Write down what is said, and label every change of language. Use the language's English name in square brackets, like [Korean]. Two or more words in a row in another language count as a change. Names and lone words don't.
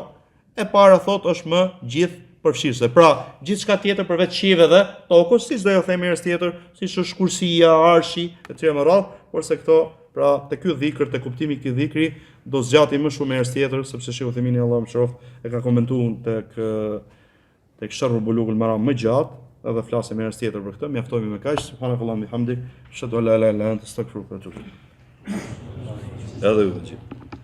[Albanian] E para thot është më gjithë përfshirëse. Pra, gjithçka tjetër përveç qiejve dhe tokës, siç do jo themi herës tjetër, siç është kursia, arshi, etj me radhë, porse këto pra te ky dhikër, te kuptimi i këtij dhikri do zgjati më shumë herës tjetër, sepse Sheikhu Themini Allahu mëshiroft e ka komentuar tek Sharhul Bulughul Maram më gjatë, edhe flasim herës tjetër për këtë. Mjaftohemi me kaq. [Arabic] سبحان الله بحمدك أشهد أن لا إله إلا أنت أستغفرك وأتوب إليك. [Albanian] Edhe ju.